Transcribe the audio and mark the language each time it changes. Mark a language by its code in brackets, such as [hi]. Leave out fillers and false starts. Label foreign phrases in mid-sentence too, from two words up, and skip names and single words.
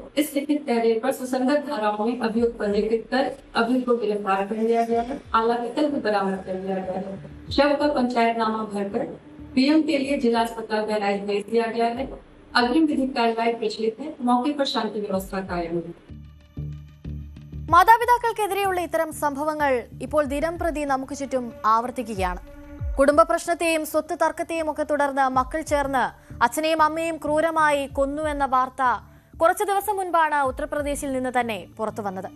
[hi] इस लिखित तहरीर पर सुसंगत धाराओं में अभियुक्त पंजीकृत कर अभियुक्त को गिरफ्तार कर लिया गया है। हालांकि कल बरामद कर लिया गया है। शव का पंचायतनामा भरकर पीएम के लिए जिला अस्पताल बहराइच भेज दिया गया है। अग्रिम विधिक कार्रवाई प्रचलित है। मौके पर शांति व्यवस्था कायम है। [ml] മാതാപിതാക്കൾക്കെതിരെയുള്ള ഇത്തരം സംഭവങ്ങൾ ഇപ്പോൾ ദിനംപ്രതി നമുക്ക് ചുറ്റും ആവർത്തിക്കുകയാണ്. കുടുംബ പ്രശ്നത്തെയും സ്വത്ത് തർക്കത്തെയും ഒക്കെ തുടർന്ന് മക്കൾ ചേർന്ന് അച്ഛനെയും അമ്മയും ക്രൂരമായി കൊന്നുവെന്ന വാർത്ത കുറച്ചു ദിവസം മുൻപാണ് ഉത്തർപ്രദേശിൽ നിന്ന് തന്നെ പുറത്തു വന്നത്.